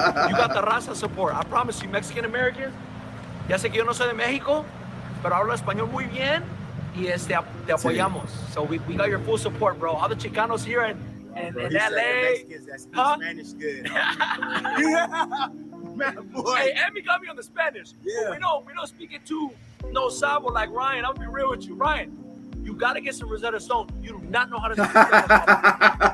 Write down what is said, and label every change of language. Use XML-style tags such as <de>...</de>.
<en>You got the raza support. I promise you, Mexican Americans.</en> <es>Ya sé que yo no soy de México, pero hablo español muy bien y te apoyamos.</es> <en>So we got your full support, bro. All the Chicanos here in LA. Huh? Spanish good. Man, boy. Hey, Emmy got me on the Spanish. Yeah. We don't speak it too</en> <es>no sabo</es> <en>like Ryan. I'll be real with you, Ryan. You gotta get some Rosetta Stone. You do not know how to speak</en>